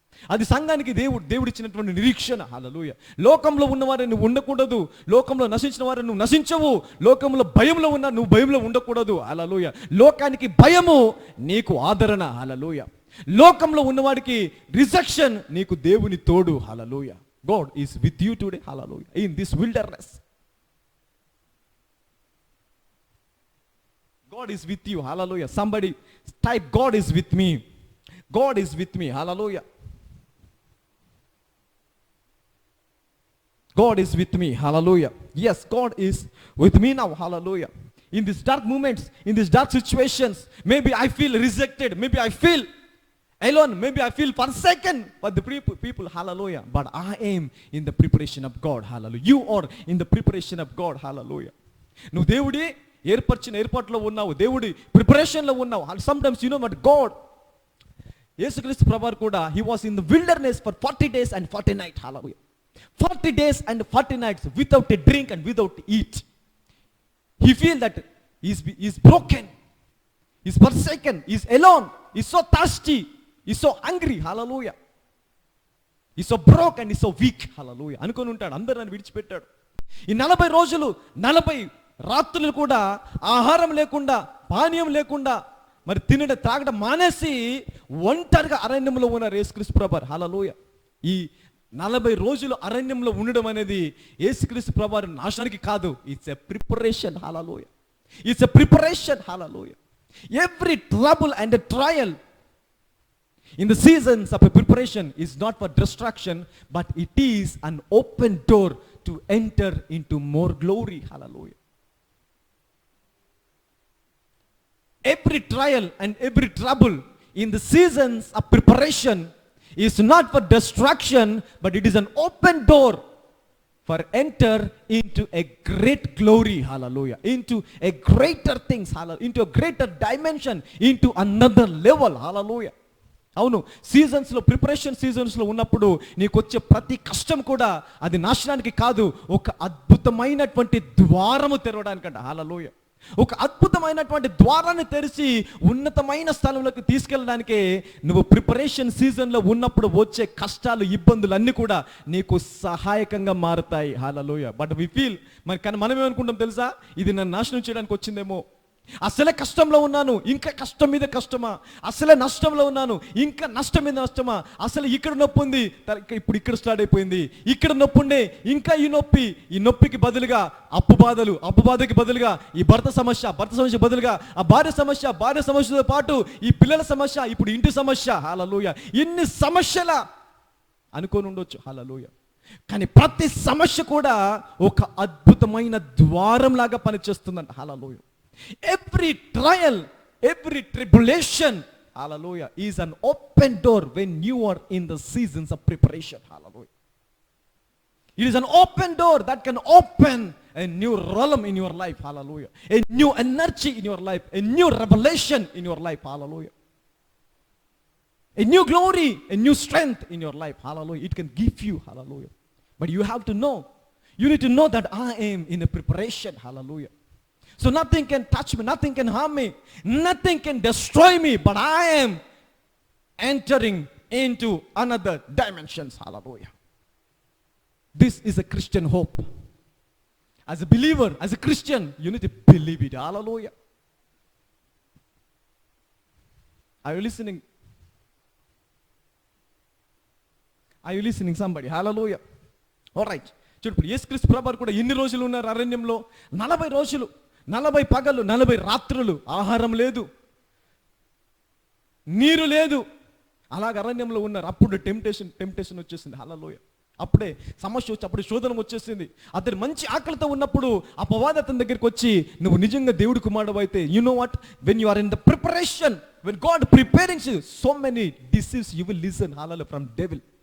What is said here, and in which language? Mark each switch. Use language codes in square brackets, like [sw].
[te] అది సంఘానికి దేవుడు ఇచ్చినటువంటి నిరీక్షణ. హల్లెలూయా. లోకంలో ఉన్నవారిని నువ్వు ఉండకూడదు, లోకంలో నశించిన వారిని నువ్వు నశించవు, లోకంలో భయంలో ఉన్న నువ్వు భయంలో ఉండకూడదు. హల్లెలూయా. లోకానికి భయము, నీకు ఆదరణ. హల్లెలూయా. లోకంలో ఉన్నవాడికి రిజెక్షన్, నీకు దేవుని తోడు. [en] Hallelujah. God is with you today. Hallelujah. In this wilderness God is with you. Hallelujah. Somebody type, God is with me. God is with me. Hallelujah. God is with me. Hallelujah. Yes, God is with me now. Hallelujah. In these dark moments, in these dark situations, maybe I feel rejected, maybe I feel alone, maybe I feel forsaken by the people. Hallelujah. But I am in the preparation of God. Hallelujah. You are in the preparation of God. Hallelujah. [te] నువ్వు దేవుడి ఏర్పాట్లో ఉన్నావు, దేవుడి ప్రిపరేషన్లో ఉన్నావు. [en] sometimes you know but God, [te] యేసుక్రీస్తు ప్రభువారు కూడా [en] he was in the wilderness for 40 days and 40 nights. Hallelujah. 40 days and 40 nights without a drink and without eat. He feel that he's broken, he's forsaken, he's alone, he's so thirsty, he's so hungry. Hallelujah. He's so broke and he's so weak. Hallelujah. [te] అనుకొని ఉంటాడు, అందరూ నన్ను విడిచిపెట్టాడు. ఈ 40 రోజులు 40 రాత్రులు కూడా ఆహారం లేకుండా, పానీయం లేకుండా, మరి తినడం త్రాగడం మానేసి ఒంటరిగా అరణ్యంలో ఉన్న యేసుక్రీస్తు ప్రభువారు. హల్లెలూయా. ఈ 40 రోజులు అరణ్యంలో ఉండడం అనేది యేసుక్రీస్తు ప్రభువారు నాశనానికి కాదు. [en] It's a preparation. Hallelujah. It's a preparation. Hallelujah. Every trouble and a trial in the seasons of a preparation is not for destruction, but it is an open door to enter into more glory. Hallelujah. Every trial and every trouble in the seasons of preparation is not for destruction, but it is an open door for enter into a great glory. Hallelujah. Into a greater things. Hallelujah. Into a greater dimension, into another level. Hallelujah. [te] అవును, సీజన్స్లో, preparation సీజన్స్లో ఉన్నప్పుడు నీకు వచ్చే ప్రతి కష్టం కూడా అది నాశనానికి కాదు, ఒక అద్భుతమైనటువంటి ద్వారము తెరవడానికంట. హల్లెలూయా. ఒక అద్భుతమైనటువంటి ద్వారాన్ని తెరిచి ఉన్నతమైన స్థలంలోకి తీసుకెళ్ళడానికే నువ్వు ప్రిపరేషన్ సీజన్లో ఉన్నప్పుడు వచ్చే కష్టాలు, ఇబ్బందులు అన్నీ కూడా నీకు సహాయకంగా మారుతాయి. హల్లెలూయా. [en] but we feel, [te] మరి కానీ మనం ఏమనుకుంటాం తెలుసా, ఇది నన్ను నాశనం చేయడానికి వచ్చిందేమో, అసలే కష్టంలో ఉన్నాను ఇంకా కష్టం మీద కష్టమా, అసలే నష్టంలో ఉన్నాను ఇంకా నష్టం మీద నష్టమా, అసలు ఇక్కడ నొప్పి ఉంది ఇప్పుడు ఇక్కడ స్టార్ట్ అయిపోయింది, ఇక్కడ నొప్పి ఉండే ఇంకా ఈ నొప్పికి బదులుగా అప్పు బాధకి బదులుగా ఈ భర్త సమస్య బదులుగా ఆ భార్య సమస్యతో పాటు ఈ పిల్లల సమస్య, ఇప్పుడు ఇంటి సమస్య. హల్లెలూయా. ఇన్ని సమస్యల అనుకోని ఉండొచ్చు. హల్లెలూయా. కానీ ప్రతి సమస్య కూడా ఒక అద్భుతమైన ద్వారం లాగా పనిచేస్తుందంట. హల్లెలూయా. [en] Every trial, every tribulation, hallelujah, is an open door when you are in the seasons of preparation. Hallelujah. It is an open door that can open a new realm in your life. Hallelujah. A new energy in your life, a new revelation in your life. Hallelujah. A new glory, a new strength in your life. Hallelujah. It can give you. Hallelujah. But you have to know, you need to know that I am in a preparation. Hallelujah. So nothing can touch me, nothing can harm me, nothing can destroy me, but I am entering into another dimensions. Hallelujah. This is a Christian hope. As a believer, as a Christian, you need to believe it. Hallelujah. Are you listening? Are you listening, somebody? Hallelujah. All right. [te] చూడు, యేసుక్రీస్తు ప్రభువారు కూడా ఎన్ని రోజులు ఉన్నారు అరణ్యంలో? 40 రోజులు, 40 పగలు 40 రాత్రులు ఆహారం లేదు. నీరు లేదు, అలాగ అరణ్యంలో ఉన్నారు. అప్పుడు టెంప్టేషన్ వచ్చేసింది. హల్లెలూయా. అప్పుడే సమస్య వచ్చి, అప్పుడు శోధన వచ్చేసింది. అతను మంచి ఆకలితో ఉన్నప్పుడు అపవాది అతని దగ్గరికి వచ్చి, నువ్వు నిజంగా దేవుడి కుమారుడు అయితే, [en] You know what, when you are in the preparation, when God preparing you, so many deceives you will listen, hallelujah, from devil.